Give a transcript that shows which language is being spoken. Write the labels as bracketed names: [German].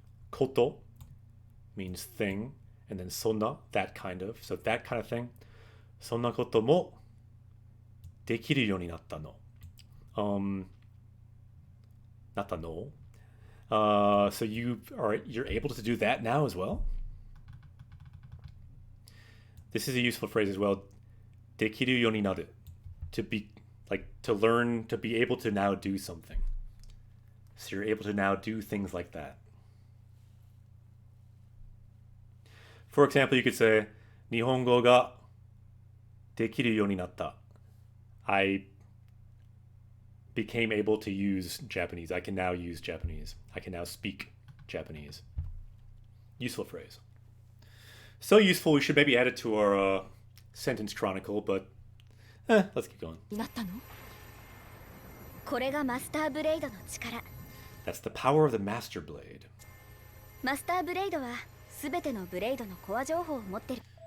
[English] Koto means thing, and then sonna, that kind of. So that kind of thing. [Japanese] そんなこともできるようになったの. なったの? [English] So you're able to do that now as well? This is a useful phrase as well. [Japanese] できるようになる. [English] To be, like, to learn, to be able to now do something. So you're able to now do things like that. For example, you could say, [Japanese] 日本語ができるようになった. [English] I became able to use Japanese. I can now use Japanese. I can now speak Japanese. Useful phrase. So useful, we should maybe add it to our sentence chronicle, but let's keep going. [Japanese] なったの？これがマスターブレイドの力。 [English] That's the power of the Master Blade. [Japanese] マスターブレイドはすべてのブレイドのコア情報を持ってる。